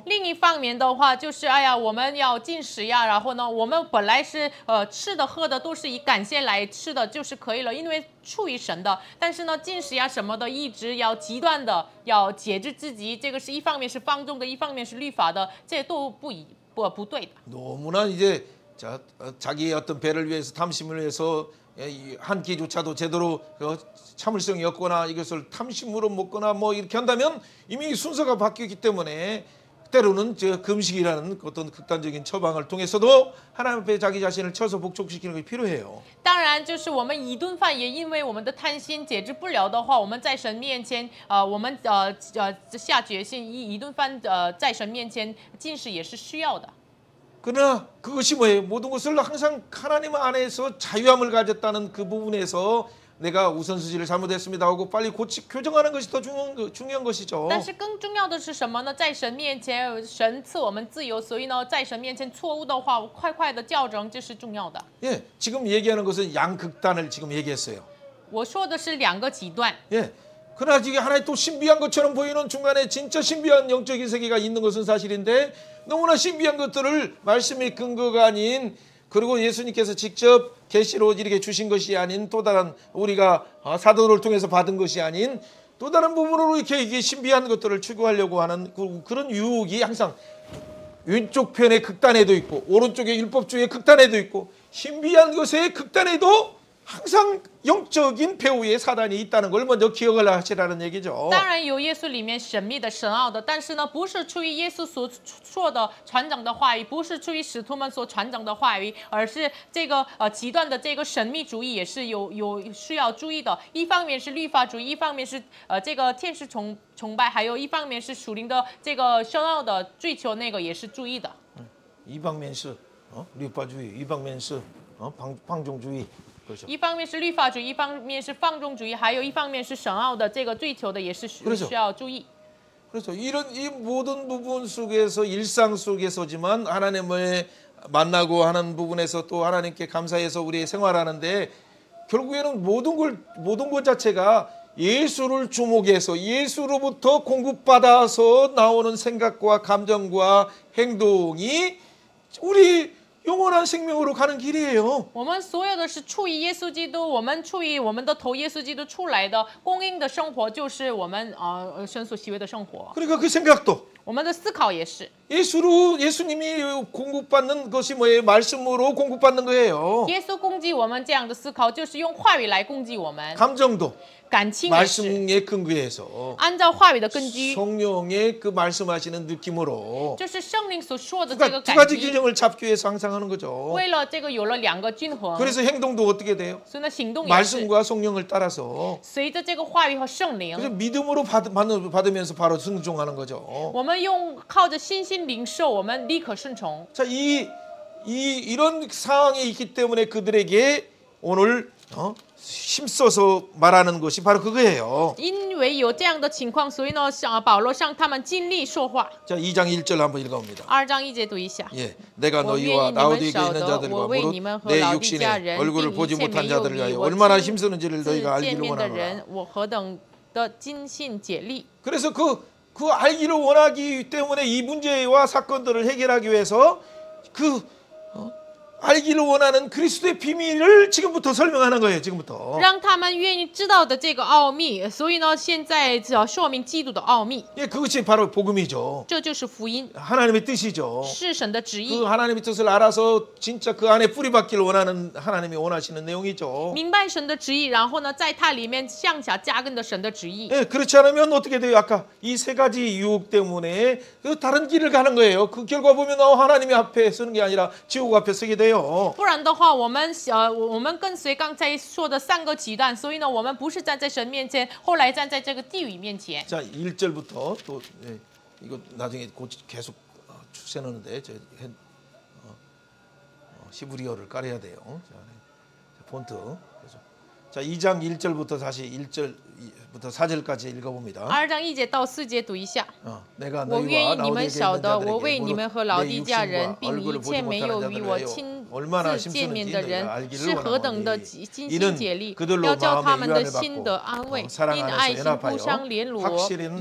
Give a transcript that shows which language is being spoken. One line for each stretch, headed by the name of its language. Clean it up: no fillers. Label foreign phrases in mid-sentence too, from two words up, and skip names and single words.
Chinese: 另一方面的话，就是哎呀，我们要禁食呀，然后呢，我们本来是吃的喝的都是以感谢来吃的，就是可以了，因为出于神的。但是呢，禁食呀什么的，一直要极端的要节制自己，这个是一方面是放纵的，一方面是律法的，这都不对的。
Korean: 너무나 이제 자기의 어떤 배를 위해서 탐심을 위해서 한 끼조차도 제대로 참을성이 없거나 이것을 탐심으로 먹거나 뭐 이렇게 한다면 이미 순서가 바뀌었기 때문에 때로는 금식이라는 어떤 극단적인 처방을 통해서도 하나님 앞에 자기 자신을 쳐서 복종시키는 것이 필요해요.
Chinese: 当然，就是我们一顿饭也因为我们的贪心节制不了的话，我们在神面前，我们下决心一顿饭在神面前禁食也是需要的。
Korean: 그러나 그것이 뭐예요? 모든 것을 항상 하나님 안에서 자유함을 가졌다는 그 부분에서 내가 우선순위를 잘못했습니다 하고 빨리 교정하는 것이 더 중요한 것이죠.
Chinese: 但是更重要的是什么呢？在神面前，神赐我们自由，所以呢，在神面前错误的话，快的校正，这是重要的。
Korean: 예, 지금 얘기하는 것은 양극단을 지금 얘기했어요.
Chinese: 我说的是两个极端。
Korean: 예. 그러나 이게 하나의 또 신비한 것처럼 보이는 중간에 진짜 신비한 영적인 세계가 있는 것은 사실인데 너무나 신비한 것들을 말씀의 근거가 아닌 그리고 예수님께서 직접 계시로 이렇게 주신 것이 아닌 또 다른 우리가 사도를 통해서 받은 것이 아닌 또 다른 부분으로 이렇게 이게 신비한 것들을 추구하려고 하는 그런 유혹이 항상 왼쪽 편의 극단에도 있고 오른쪽의 율법주의의 극단에도 있고 신비한 것의 극단에도 항상 영적인 배후에 사단이 있다는 걸 먼저 기억을 하시라는 얘기죠.
Chinese: 当然有耶稣里面神秘的神奥的，但是呢，不是出于耶稣所说的传讲的话语，不是出于使徒们所传讲的话语，而是这个极端的这个神秘主义也是有需要注意的。一方面是律法主义，一方面是这个天使崇拜，还有一方面是属灵的这个深奥的追求，那个也是注意的。
Korean: 이 방면
Chinese: 是 律法主义，一方面是 방종주의. 一方面是律法主义，一方面是放纵主义，还有一方面是神奥的这个追求的，也是需要注意。
Korean: 그래서 이 모든 부분 속에서 일상 속에서지만 하나님을 만나고 하는 부분에서 또 하나님께 감사해서 우리 생활하는데 결국에는 모든 것 자체가 예수를 주목해서 예수로부터 공급받아서 나오는 생각과 감정과 행동이 우리 영원한 생명으로 가는 길이에요.
Chinese: 我们所有的是出于耶稣基督，我们出于我们的头耶稣基督出来的供应的生活，就是我们神所喜悦的生活。
Korean: 그러니까 그 생각도
Chinese: 我们的思考也是。
Korean: 예수님이 공급받는 것이 뭐예요? 말씀으로 공급받는 거예요.
Chinese: 耶稣供给我们这样的思考，就是用话语来供给我们。
Korean: 감정도
Chinese: 感情也是
Korean: 말씀에 근거해서
Chinese: 按照话语的根基，
Korean: 성령의 그 말씀하시는 느낌으로
Chinese: 就是圣灵所说的这个
Korean: 두
Chinese: 感
Korean: 가지
Chinese: 激。
Korean: 균형을 잡기 위해서 항상 하는 거죠.
Chinese: 为了这个有了两个均衡，
Korean: 그래서 행동도 어떻게 돼요?
Chinese: 所以呢行动也是
Korean: 말씀과 성령을 따라서
Chinese: 随着这个话语和圣灵，
Korean: 그래서 믿음으로 받으면서 바로 순종하는 거죠.
Chinese: 我们靠着信心领受，我们立刻顺从。
Korean: 자, 이런 상황에 있기 때문에 그들에게 오늘 힘써서 말하는 것이 바로 그거예요.
Chinese: 因为有这样的情况，所以呢，保罗向他们尽力说话。
Korean: 자, 2장 1절 한번 읽어봅니다. 2장 1절
Chinese: 读一下。
Korean: 예, 내가 너희와 라우디게에 있는 자들과 무릇 내 육신에 얼굴을 보지 못한 자들을 위하여 얼마나 힘쓰는지를 너희가 알기를 원하노라.
Chinese: 我何等的尽心竭力。
Korean: 그래서 그 알기를 원하기 때문에 이 문제와 사건들을 해결하기 위해서 알기를 원하는 그리스도의 비밀을 지금부터 설명하는 거예요. 지금부터.
Chinese: 让他们愿意知道的这个奥秘。所以呢，现在说明基督的奥秘，
Korean: 예, 그것이 바로 복음이죠.
Chinese: 这就是福音，
Korean: 하나님의 뜻이죠.
Chinese: 是神的旨
Korean: 그
Chinese: 意。
Korean: 하나님의 뜻을 알아서 진짜 그 안에 뿌리 박기를 원하는 하나님이 원하시는 내용이죠.
Chinese: 明白神的旨意，然后呢，在它里面向下扎根的神的旨意。
Korean: 예, 그렇지 않으면 어떻게 돼요? 아까 이 세 가지 유혹 때문에 그 다른 길을 가는 거예요. 그 결과 보면 하나님의 앞에 서는 게 아니라 지옥 앞에 서게 돼요.
Chinese: 不然的话，我们跟随刚才说的3个极端，所以呢，我们不是站在神面前，后来站在这个地狱面前。
Korean: 자, 1절부터 또 예, 이거 나중에 계속 추세 넣는데 저 히브리어를 깔아야 돼요. 자, 폰트. 계속. 자, 2장 1절부터 다시 1절부터 4절까지 읽어봅니다.
Chinese: 2 章1节到4节读一下。
Korean: 내가
Chinese: 我愿
Korean: 너희와
Chinese: 意你们
Korean: 라오디게에
Chinese: 晓
Korean: 있는
Chinese: 得，我
Korean: 자들에게
Chinese: 为你们和老地家人，并一切没有与我亲
Korean: 얼마나
Chinese: 自见面
Korean: 심쓰는지
Chinese: 的
Korean: 너희가
Chinese: 人，
Korean: 알기를
Chinese: 是何等的
Korean: 원하노니
Chinese: 尽心
Korean: 이는
Chinese: 竭力，
Korean: 그들로
Chinese: 要叫他们
Korean: 마음의
Chinese: 的
Korean: 위안을
Chinese: 心得
Korean: 받고
Chinese: 安慰，
Korean: 사랑
Chinese: 因
Korean: 안에서
Chinese: 爱心互
Korean: 연합하여
Chinese: 相联络，
Korean: 확실한